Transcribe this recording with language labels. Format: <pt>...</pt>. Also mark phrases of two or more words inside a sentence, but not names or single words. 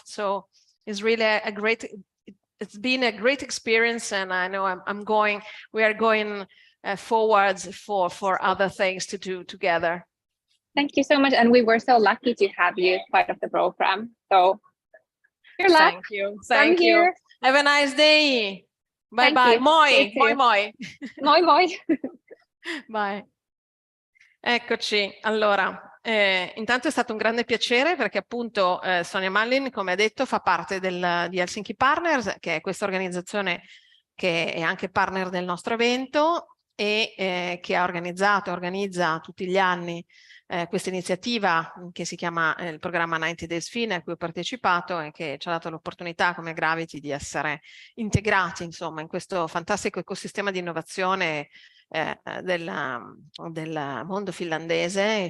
<en>So it's really it's been a great experience, and I know we are going forwards for other things to do together. Thank you so much, and we were so lucky to have you part of the program. So good luck. Thank you. Thank you. Here. Have a nice day. Bye bye.</en> <fi>Moi. Moi moi. Moi moi.</fi> <en>Bye.</en> <it>Eccoci. Allora, intanto è stato un grande piacere perché appunto Sonia Mallin, come ha detto, fa parte di Helsinki Partners, che è questa organizzazione che è anche partner del nostro evento e che ha organizzato e organizza tutti gli anni questa iniziativa che si chiama il programma 90 Days Fin, a cui ho partecipato e che ci ha dato l'opportunità come Gravity di essere integrati insomma in questo fantastico ecosistema di innovazione del mondo finlandese.</it>